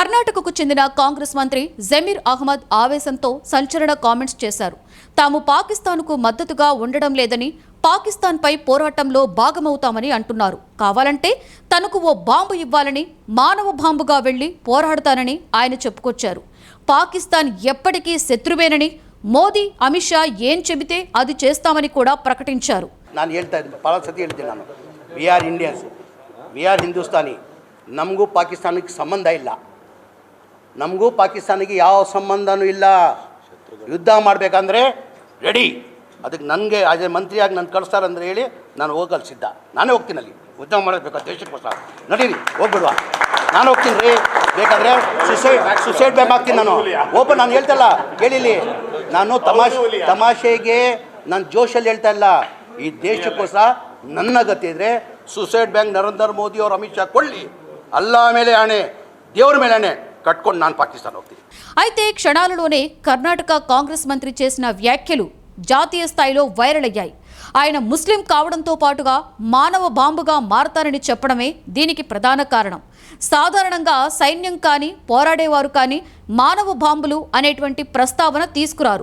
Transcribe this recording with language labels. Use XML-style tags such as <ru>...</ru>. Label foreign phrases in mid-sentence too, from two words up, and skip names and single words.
<te>తాము పాకిస్తాన్కు మద్దతుగా ఉండడం లేదని, పాకిస్తాన్పై పోరాటంలో భాగమవుతామని అంటున్నారు. కావాలంటే తనకు ఓ బాంబు ఇవ్వాలని, మానవ బాంబుగా వెళ్లి పోరాడతానని ఆయన చెప్పుకొచ్చారు. పాకిస్తాన్ ఎప్పటికీ శత్రువేనని, మోదీ అమిత్ షా ఏం చెబితే అది చేస్తామని కూడా ప్రకటించారు.</te> <kn>ನಾನು ಹೇಳ್ತಾ ಇದ್ದೀನಿ, ಭಾಳ ಸತಿ ಹೇಳ್ತೀನಿ ನಾನು,</kn> <en>we are Indians, we are Hindustani.</en> <kn>ನಮಗೂ ಪಾಕಿಸ್ತಾನಕ್ಕೆ ಸಂಬಂಧ ಇಲ್ಲ. ನಮಗೂ ಪಾಕಿಸ್ತಾನಿಗೆ ಯಾವ ಸಂಬಂಧನೂ ಇಲ್ಲ. ಯುದ್ಧ ಮಾಡಬೇಕಂದ್ರೆ ರೆಡಿ. ಅದಕ್ಕೆ ನನಗೆ ಅದೇ ಮಂತ್ರಿಯಾಗಿ ನಾನು ಕಳಿಸ್ತಾರಂದ್ರೆ ಹೇಳಿ ನಾನು ಹೋಗಲು ಸಿದ್ಧ. ನಾನೇ ಹೋಗ್ತೀನಿ ಅಲ್ಲಿ ಯುದ್ಧ ಮಾಡಬೇಕು ದೇಶಕ್ಕೋಸ್ಕರ. ನಡೀರಿ ಹೋಗ್ಬಿಡುವ, ನಾನು ಹೋಗ್ತೀನಿ ರೀ. ಬೇಕಾದರೆ</kn> <en>suicide bag</en> <kn>ಹಾಕ್ತೀನಿ ನಾನು. ಓಪನ್ ನಾನು ಹೇಳ್ತಲ್ಲ ಕೇಳಿಲಿ, ನಾನು ತಮಾಷೆಗೆ ನಾನು ಜೋಶಲ್ಲಿ ಹೇಳ್ತಾ ಇಲ್ಲ. ಈ ದೇಶಕ್ಕೋಸ್ಕರ ನನ್ನ ಗತಿ ಇದ್ರೆ</kn> <en>suicide bank</en> <kn>ನರೇಂದ್ರ ಮೋದಿ ಅವರು ಅಮಿತ್ ಶಾ ಕೊಳ್ಳಿ, ಅಲ್ಲ ಮೇಲೆ ಆಣೆ, ದೇವ್ರ ಮೇಲೆ ಆಣೆ కట్టుకొని ನಾನು పాకిస్తాన్ ಹೋಗ್ತೀನಿ.</kn> <te>అయితే క్షణాలలోనే కర్ణాటక కాంగ్రెస్ మంత్రి చేసిన వ్యాఖ్యలు జాతీయ స్థాయిలో వైరల్ అయ్యాయి. ఆయన ముస్లిం కావడంతో పాటుగా మానవ బాంబుగా మారతారని చెప్పడమే దీనికి ప్రధాన కారణం. సాధారణంగా సైన్యం కానీ పోరాడేవారు కానీ మానవ బాంబులు అనేటువంటి ప్రస్తావన తీసుకురారు.</te>